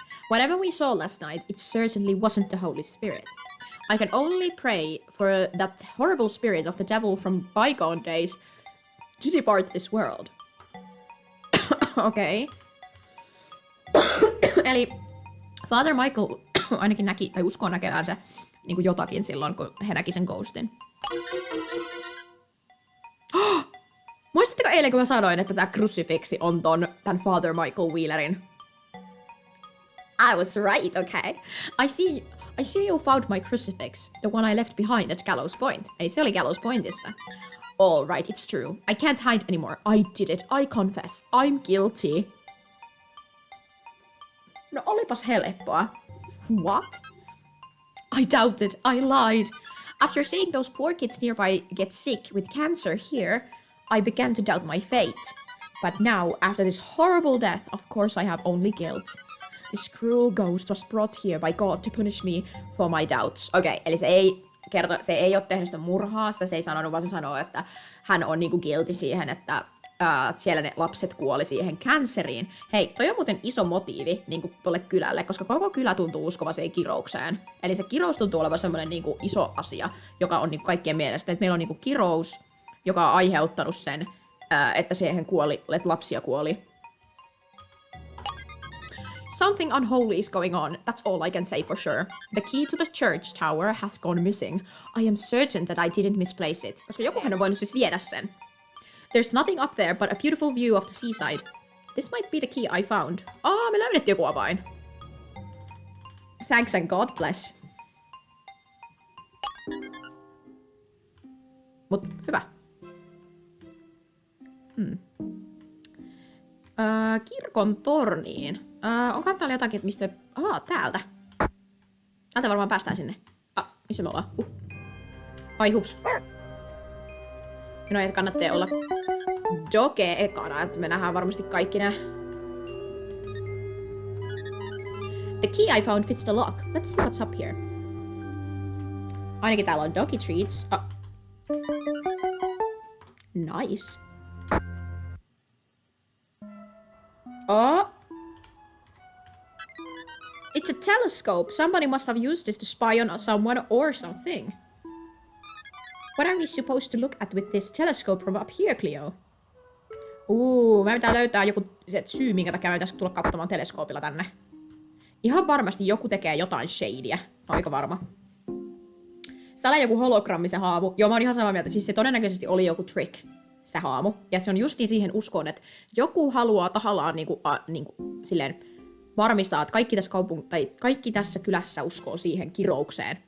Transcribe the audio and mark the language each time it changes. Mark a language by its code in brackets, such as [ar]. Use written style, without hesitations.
[en] Whatever we saw last night, it certainly wasn't the Holy Spirit. I can only pray for that horrible spirit of the devil from bygone days to depart this world. [fi] Okei. Eli Father Michael ainakin näki, tai uskoo näkevänsä niin jotakin silloin, kun he näki sen ghostin. Muistatteko eilen, kun mä sanoin, että tää crucifixi on tän Father Michael Wheelerin? [en] I was right, okay. I see you found my crucifix, the one I left behind at Gallows Point. [fi] Ei se oli Gallows Pointissa. [en] All right, it's true. I can't hide anymore. I did it. I confess. I'm guilty. [fi] No olipas helppoa. [en] What? I doubted. I lied. After seeing those poor kids nearby get sick with cancer here, I began to doubt my fate. But now, after this horrible death, of course I have only guilt. This cruel ghost was brought here by God to punish me for my doubts. [fi] Okei, eli se ei ole tehnyt sitä murhaa, sitä se ei sanonut, vaan se sanoo, että hän on niinku guilty siihen, että siellä ne lapset kuoli siihen canceriin. Hei, toi on muuten iso motiivi niinku tolle kylälle, koska koko kylä tuntuu uskovaiseen kiroukseen. Eli se kirous tuntuu olevan semmoinen niinku iso asia, joka on niinku kaikkien mielestä, että meillä on niinku kirous, joka on aiheuttanut sen, että siihen kuoli, että lapsia kuoli. [en] Something unholy is going on, that's all I can say for sure. The key to the church tower has gone missing. I am certain that I didn't misplace it. [fi] Koska jokuhan on voinut siis viedä sen. [en] There's nothing up there but a beautiful view of the seaside. This might be the key I found. [fi] Me löydettiin joku avain. [en] Thanks and God bless. [fi] Mut hyvä. Kirkon torniin. Onkohan täällä jotakin, että mistä... täältä. Täältä varmaan päästään sinne. Missä me ollaan? Ai hups. Minun ei kannattaa olla doge ekana, että me nähdään varmasti kaikki nää. [en] The key I found fits the lock. Let's see what's up here. [fi] Ainakin täällä on doggy treats. [en] Nice. It's a telescope. Somebody must have used this to spy on someone or something. What are we supposed to look at with this telescope from up here, Cleo? [fi] Me pitää löytää joku syy, minkä takia me pitäisi tulla katsomaan teleskoopilla tänne. Ihan varmasti joku tekee jotain shadyä. Aika varma. Täällä on joku hologrammi se haamu. Joo, mä oon ihan samaa mieltä. Siis se todennäköisesti oli joku trick, se haamu. Ja se on justiin siihen uskoon, että joku haluaa tahallaan silleen varmistaa, että kaikki tässä kylässä uskoo siihen kiroukseen.